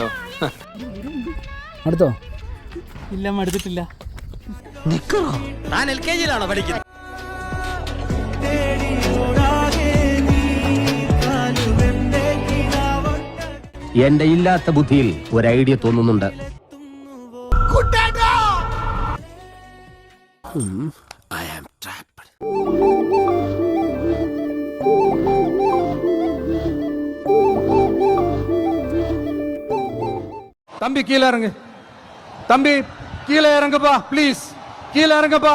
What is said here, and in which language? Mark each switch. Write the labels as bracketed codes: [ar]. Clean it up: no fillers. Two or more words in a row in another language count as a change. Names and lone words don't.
[ml] അടുത്തോ? ഇല്ല, എടുത്തിട്ടില്ല. താൻ LKG-യിലാണോ പഠിക്കുന്നത്? എന്റെ ഇല്ലാത്ത ബുദ്ധിയിൽ ഒരു ഐഡിയ തോന്നുന്നുണ്ട്. [ta] தம்பி கீழே இறங்கு, தம்பி கீழே இறங்குப்பா, ப்ளீஸ் கீழே இறங்குப்பா.